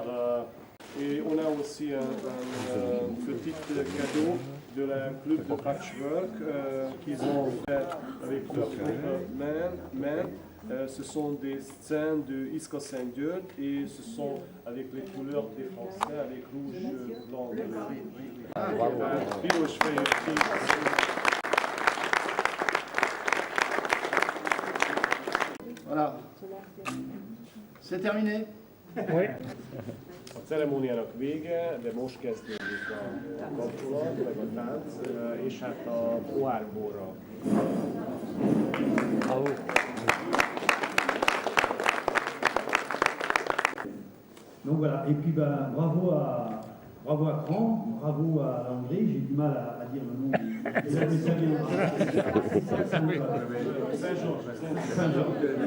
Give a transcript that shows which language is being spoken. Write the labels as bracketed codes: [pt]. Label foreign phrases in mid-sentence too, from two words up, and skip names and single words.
[fr] Et on a aussi un petit cadeau de la club de patchwork qu'ils ont fait avec leurs propres mains. Ce sont des scènes de Iszkaszentgyörgy et ce sont avec les couleurs des Français, avec rouge, blanc, [hu] piros, fehér, [fr] Voilà. C'est terminé. Oui. [hu] A ceremóniának vége, de most kezdődik a kapcsolat, meg a tánc, és hát a pohárborra. [fr] Bravo. Donc voilà, et puis ben, bravo à Cran, bravo à la Hongrie, j'ai du mal à dire le nom des Italiens. Saint-Georges.